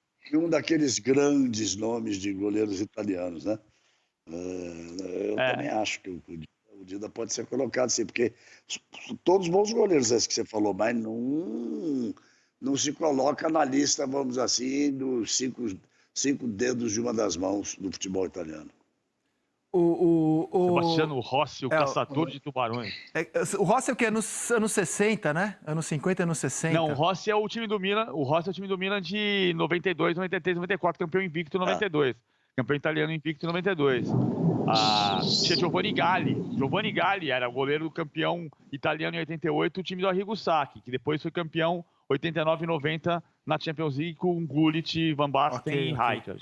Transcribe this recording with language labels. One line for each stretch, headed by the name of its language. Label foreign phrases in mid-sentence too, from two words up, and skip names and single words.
Portuguese: de um daqueles grandes nomes de goleiros italianos, né? Eu também acho que o Dida pode ser colocado assim, porque todos bons goleiros esses que você falou, mas não se coloca na lista, vamos assim, dos cinco dedos de uma das mãos do futebol italiano. Sebastiano Rossi, o caçador de tubarões. O Rossi é o quê? Anos 60, né? Anos 50, anos 60. Não, o Rossi é o time do Milan. O Rossi é o time do Milan de 92, 93, 94, campeão invicto 92. Campeão italiano invicto 92. Tinha Giovanni Galli. Giovanni Galli era o goleiro do campeão italiano em 88, o time do Arrigo Sacchi, que depois foi campeão 89 e 90 na Champions League com Gullit, Van Basten e Rijkaard.